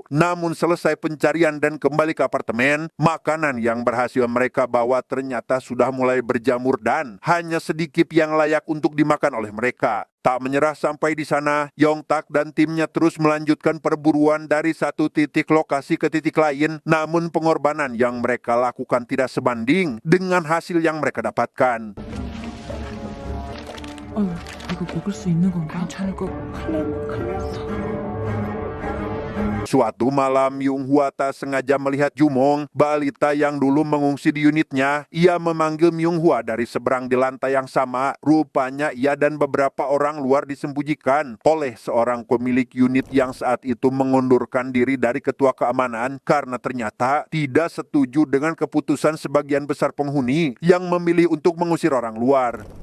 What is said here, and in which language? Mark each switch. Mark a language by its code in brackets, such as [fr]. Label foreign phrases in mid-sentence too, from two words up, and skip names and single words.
[id] Namun selesai pencarian dan kembali ke apartemen, makanan yang berhasil mereka bawa ternyata sudah mulai berjamur dan hanya sedikit yang layak untuk dimakan oleh mereka. Tak menyerah sampai di sana, Yongtak dan timnya terus melanjutkan perburuan dari satu titik lokasi ke titik lain. Namun pengorbanan yang mereka lakukan tidak sebanding dengan hasil yang mereka dapatkan. [ko] 이거 먹을 수 있는 건가? 괜찮을 것 같아. [id] Suatu malam, Yung Hwa sengaja melihat Jumong, balita yang dulu mengungsi di unitnya. Ia memanggil Myung Hwa dari seberang di lantai yang sama. Rupanya ia dan beberapa orang luar disembunyikan oleh seorang pemilik unit yang saat itu mengundurkan diri dari ketua keamanan karena ternyata tidak setuju dengan keputusan sebagian besar penghuni yang memilih untuk mengusir orang luar.